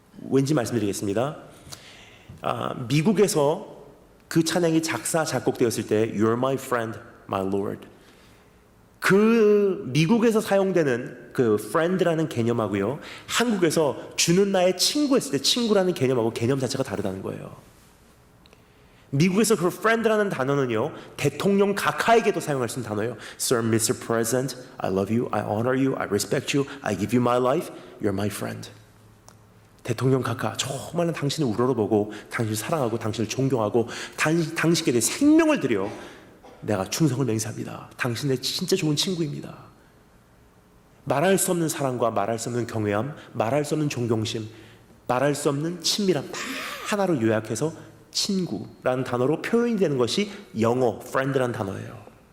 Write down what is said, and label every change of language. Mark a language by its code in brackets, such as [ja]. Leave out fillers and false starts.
[ko] 왠지 말씀드리겠습니다. 미국에서 그 찬양이 작사 작곡되었을 때 [en] You're my friend, my Lord, [ko] 그 미국에서 사용되는 그 friend라는 개념하고요, 한국에서 주는 나의 친구 했을 때 친구라는 개념하고 개념 자체가 다르다는 거예요. 미국에서 그 friend라는 단어는요, 대통령 각하에게도 사용할 수 있는 단어예요. [en] Sir, Mr. President, I love you, I honor you, I respect you, I give you my life, you're my friend. [ko] 대통령 각하, 정말 당신을 우러러보고 당신을 사랑하고 당신을 존경하고 당신께 내 생명을 드려 내가 충성을 맹세합니다. 당신 내 진짜 좋은 친구입니다. 말할 수 없는 사랑과 말할 수 없는 경외함, 말할 수 없는 존경심, 말할 수 없는 친밀함 다 하나로 요약해서 친구라는 단어로 표현이 되는 것이 영어 friend라는 단어예요.